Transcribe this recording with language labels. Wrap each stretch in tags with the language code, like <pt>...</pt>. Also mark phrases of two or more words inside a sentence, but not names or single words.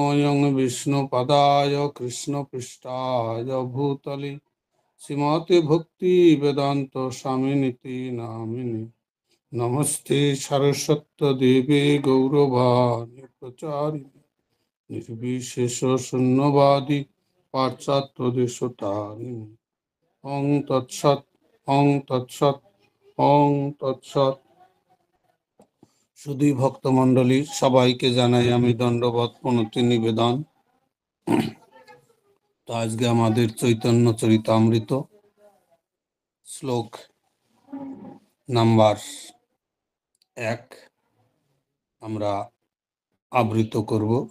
<sa>यं विष्णुपदाय कृष्णपृष्ठाय भूतले श्रीमते भक्ति वेदांत स्वामिनिति नामिने नमस्ते सरस्वती देवी गौरवाणी प्रचारिणे निर्विशेष शून्यवादी पाश्चात्य देशतारिणे ओं तत्सत् ओं तत्सत् ओं तत्सत्।</sa> <bn>শুধু ভক্তমণ্ডলী সবাইকে জানাই আমি দণ্ডবত প্রণতি নিবেদন। তো আজকে আমাদের চৈতন্য চরিতামৃত শ্লোক নাম্বার 1 আমরা আবৃত করব।</bn>